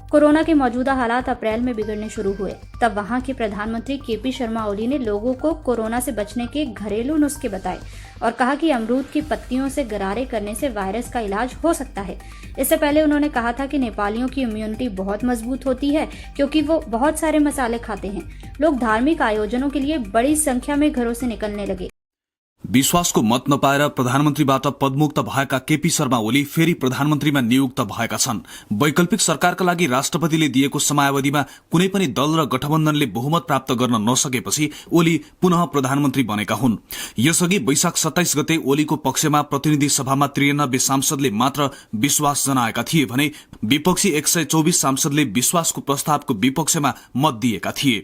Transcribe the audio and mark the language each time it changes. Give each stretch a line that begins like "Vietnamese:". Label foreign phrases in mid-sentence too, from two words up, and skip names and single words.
Hindi: कोरोना के मौजूदा हालात अप्रैल में बिगड़ने शुरू हुए, तब वहां के प्रधानमंत्री केपी शर्मा ओली ने लोगों को कोरोना से बचने के घरेलू नुस्खे बताए और कहा कि अमरूद की पत्तियों से गरारे करने से वायरस का इलाज हो सकता है। इससे पहले उन्होंने कहा था कि नेपालियों की इम्यूनिटी बहुत मजबूत होती है क्योंकि वो बहुत सारे मसाले खाते हैं। लोग धार्मिक आयोजनों के लिए बड़ी संख्या में घरों से निकलने लगे।
Nepali: विश्वासको मत नपाएर प्रधानमन्त्रीबाट पदमुक्त भएका केपी शर्मा ओली फेरि प्रधानमन्त्रीमा नियुक्त भएका छन्। वैकल्पिक सरकारका लागि राष्ट्रपतिले दिएको समयावधिमा कुनै पनि दल र गठबन्धनले बहुमत प्राप्त गर्न नसकेपछि ओली पुनः प्रधानमन्त्री बनेका हुन्। यसअघि वैशाख 27 गते ओलीको पक्षमा प्रतिनिधि सभामा 93 सांसदले मात्र विश्वास जनाएका थिए भने विपक्षी 124 सांसदले विश्वासको प्रस्तावको विपक्षमा मत दिएका थिए।